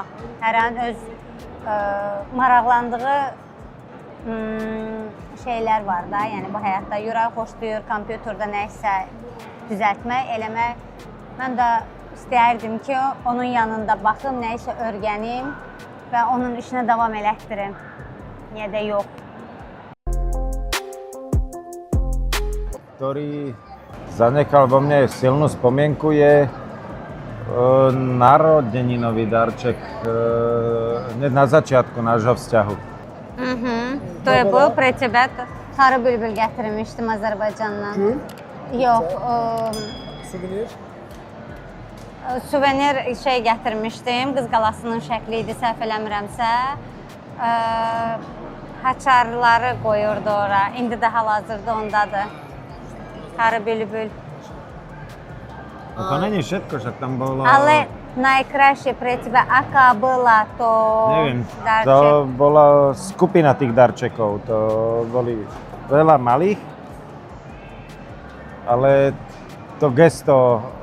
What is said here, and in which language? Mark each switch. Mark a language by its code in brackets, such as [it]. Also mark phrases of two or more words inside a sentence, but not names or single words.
[az] Hər an öz maraqlandığı şeylər var da, yəni bu həyatda. Yüreği xoşlayır, kompüterdə nəyisə düzəltmək, eləmək. Mən də istəyərdim ki, onun yanında baxım, nəyisə öyrənim və onun işinə davam elətdirim. Niyə də yox. [sk] Ktorý zanechal vo mne silnú spomienku je narodeninový darček hneď na začiatku nášho vzťahu. To je bu pre tebe. [az] Sarı bülbül gətirmişdim Azərbaycandan. Gül? Yox, Suvenir? suvenir şey gətirmişdim. Qız qalasının şəkli idi, səhv eləmirəmsə. Haçarları qoyurdu ora. İndi də hal-hazırda ondadır. Sarı bülbül. [sk] To není všetko, však tam bolo... Ale najkrajšie pre teba, aká bola to Neviem, darček? to bola skupina tých darčekov. To boli veľa malých, ale to gesto,